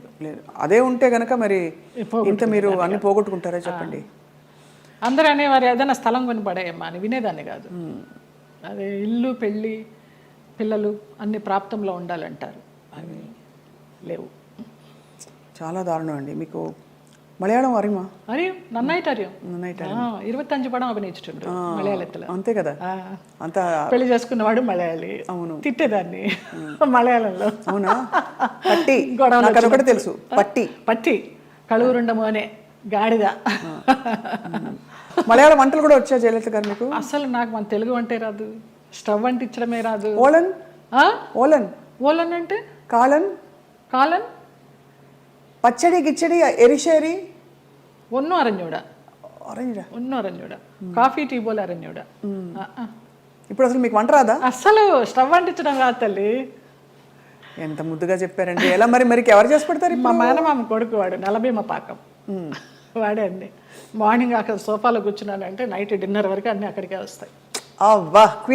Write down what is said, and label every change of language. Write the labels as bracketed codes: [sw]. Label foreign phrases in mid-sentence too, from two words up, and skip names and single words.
[te] అదే ఉంటే గనక మరి ఇంత మీరు అన్ని పోగొట్టుకుంటారా చెప్పండి? అందరూ అనేవారు ఏదైనా స్థలం కొని పడేయమ్మా అని, వినేదాన్ని కాదు. అదే ఇల్లు, పెళ్ళి, పిల్లలు అన్ని ప్రాప్తంలో ఉండాలంటారు, అవి లేవు. చాలా దారుణం అండి. మీకు [ml] മലയാളം അറിയുമോ? അറിയും, നന്നായിട്ട് അറിയും. 25 പടം അഭിനയിച്ചിട്ടുണ്ട് മലയാളത്തിൽ. [te] అంతే కదా, అంత పెళ్లి చేసుకున్నవాడు మలయాళి. అవును, తిట్టేదాన్ని మలయాళంలో. అవునా? పట్టి నాకు ఒకటి తెలుసు, పట్టి కళూరుండము అనే గాడిద. మలయాళ వంటలు కూడా వచ్చా జయలలిత గారు మీకు? అసలు నాకు మన తెలుగు వంటే రాదు, స్టవ్ అంటించడమే రాదు. ఓలన్ అంటే కాలన్, [ml] പച്ചടി കിച്ചടി എരിശ്ശേരി ഒന്നും അറിഞ്ഞൂടാ. కాఫీ టీ పోలే అరణ్యుడా. [te] ఇప్పుడు అసలు మీకు వంట రాదా? అసలు స్టవ్ అంటించడం రాదు తల్లి. ఎంత ముద్దుగా చెప్పారండి. ఎలా మరి ఎవరు చేసి పెడతారు? మా మేనమామ కొడుకు వాడు, నలభీమ పాకం వాడే అండి. మార్నింగ్ అక్కడ సోఫాలో కూర్చున్నానంటే [en] night dinner [te] వరకు అన్నీ అక్కడికే వస్తాయి.